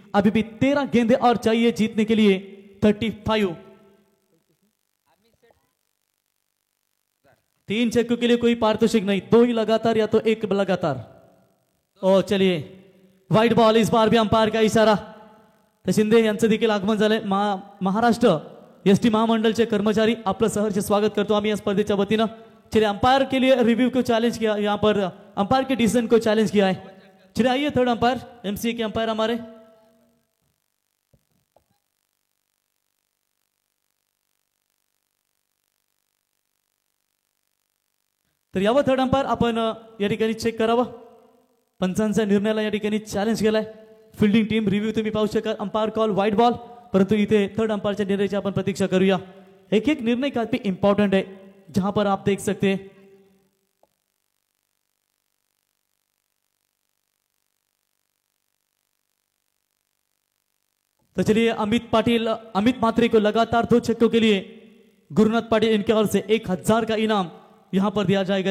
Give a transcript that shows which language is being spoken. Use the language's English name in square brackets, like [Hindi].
[Hindi] अभी भी 13 गेंदे और चाहिए जीतने के लिए 35। 3 छक्कों के लिए कोई पारितोषिक नहीं, 2 ही लगातार या तो 1 लगातार। ओ चलिए व्हाइट बॉल, इस बार भी अंपायर का इशारा। [Marathi] तर शिंदे यांचं देखील आगमन झालंय। महाराष्ट्र एसटी महामंडळचे कर्मचारी आपलं सहर्ष स्वागत करतो आम्ही या स्पर्धेच्या वतीनं। [Hindi] चलिए अंपायर के लिए रिव्यू को चैलेंज किया, यहाँ पर अंपायर के डिसीजन को चैलेंज किया है। चलिए आइए थर्ड अंपायर, एमसीए के अंपायर हमारे। [Marathi] तर यावं थर्ड अंपायर आपण या ठिकाणी चेक करावं। पंचांच्या निर्णयाला या ठिकाणी चॅलेंज केलाय फील्डिंग टीम। रिव्ह्यू तुम्ही पाहू शकाल, अंपायर कॉल व्हाइट बॉल, परंतु इथे थर्ड अंपायरच्या निर्णयाची आपण प्रतीक्षा करूया। [Hindi] एक एक निर्णय काफी इंपॉर्टेंट है, जहां पर आप देख सकते हैं तो चलिए अमित मात्रे को लगातार 2 छक्कों के लिए गुरुनाथ पाटिल इनके ओर से 1000 का इनाम यहां पर दिया जाएगा।